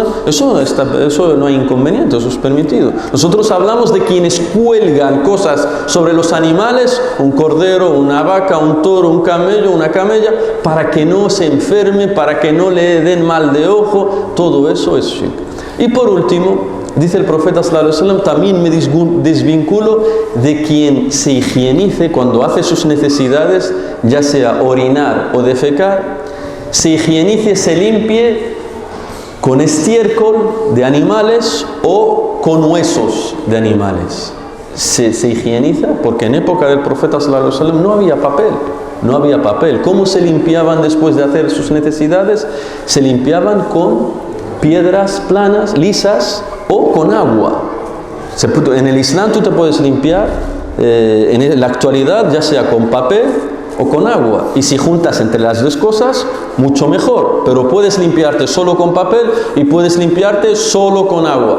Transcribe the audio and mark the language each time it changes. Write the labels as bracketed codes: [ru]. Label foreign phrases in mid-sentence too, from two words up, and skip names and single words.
[es] Eso no hay inconveniente, eso es permitido. Nosotros hablamos de quienes cuelgan cosas sobre los animales, un cordero, una vaca, un toro, un camello, una camella, para que no se enferme, para que no le den mal de ojo. Todo eso es shirk. Y por último, dice el profeta [ar] صلى الله عليه وسلم, [es] también me desvinculo de quien se higienice cuando hace sus necesidades, ya sea orinar o defecar, se higienice, se limpie con estiércol de animales o con huesos de animales. Se higieniza porque en época del profeta [ar] صلى الله عليه وسلم [es] no había papel. ¿Cómo se limpiaban después de hacer sus necesidades? Se limpiaban con piedras planas, lisas o con agua. En el Islam tú te puedes limpiar en la actualidad ya sea con papel o con agua, y si juntas entre las dos cosas mucho mejor, pero puedes limpiarte solo con papel y puedes limpiarte solo con agua.